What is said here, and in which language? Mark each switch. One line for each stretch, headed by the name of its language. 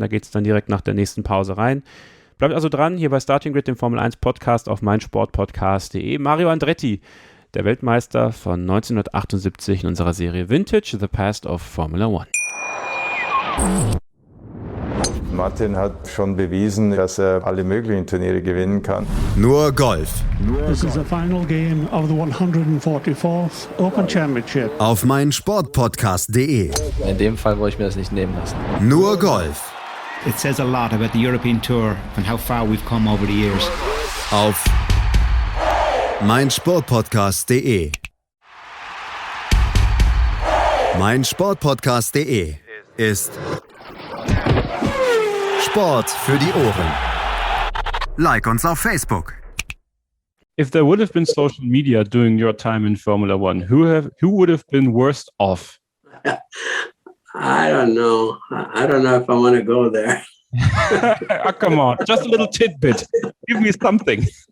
German: Da geht es dann direkt nach der nächsten Pause rein. Bleibt also dran, hier bei Starting Grid, dem Formel 1 Podcast auf meinsportpodcast.de. Mario Andretti, der Weltmeister von 1978 in unserer Serie Vintage, The Past of Formula One. Martin hat schon bewiesen, dass er alle möglichen Turniere gewinnen kann. Nur Golf.
English: This is the final game of the 144th Open Championship.
German: Auf meinsportpodcast.de. In dem Fall wollte ich mir das nicht nehmen lassen. Nur Golf.
English: It says a lot about the European Tour and how far we've come over the years.
German: Auf meinsportpodcast.de. Meinsportpodcast.de ist Sport für die Ohren. Like uns auf Facebook.
English: If there would have been social media during your time in Formula One, who would have been worst off? I don't know. I don't know if I want to go there. Oh, come on, just a little tidbit. Give me something.